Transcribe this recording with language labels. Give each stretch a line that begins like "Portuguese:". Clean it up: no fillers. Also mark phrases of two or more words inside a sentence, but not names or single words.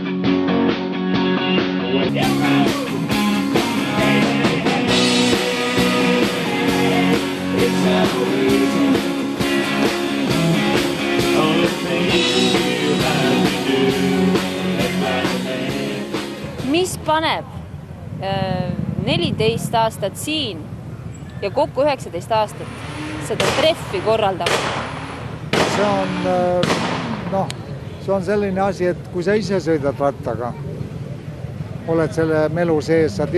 English: When you go, it's a reason. Only thing you have to do is like
Estonian: Mis paneb 14 aastat siin ja kokku 19 aastat seda treffi korraldama? See on selline asi, et kui sa ise sõidad rattaga, oled selle melu sees, sa